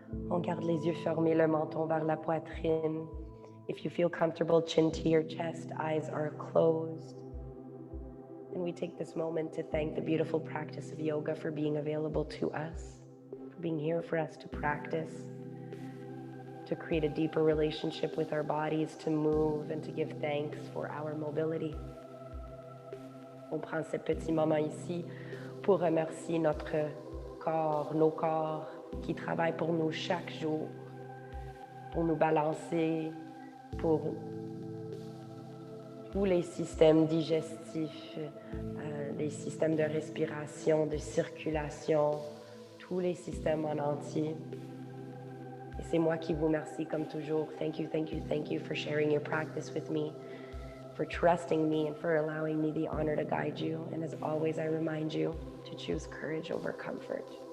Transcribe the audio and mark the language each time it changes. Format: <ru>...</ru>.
<fr>On garde les yeux fermés, le menton vers la poitrine.</fr> <en>If you feel comfortable, chin to your chest, eyes are closed. And we take this moment to thank the beautiful practice of yoga for being available to us, for being here for us to practice, to create a deeper relationship with our bodies, to move and to give thanks for our mobility.</en> <fr>On prend ce petit moment ici pour remercier notre corps, nos corps qui travaillent pour nous chaque jour, pour nous balancer, pour tous les systèmes digestifs, les systèmes de respiration, de circulation, tous les systèmes en entier. Et c'est moi qui vous remercie comme toujours.</fr> <en>Thank you, thank you, thank you for sharing your practice with me, for trusting me and for allowing me the honor to guide you. And as always, I remind you to choose courage over comfort.</en>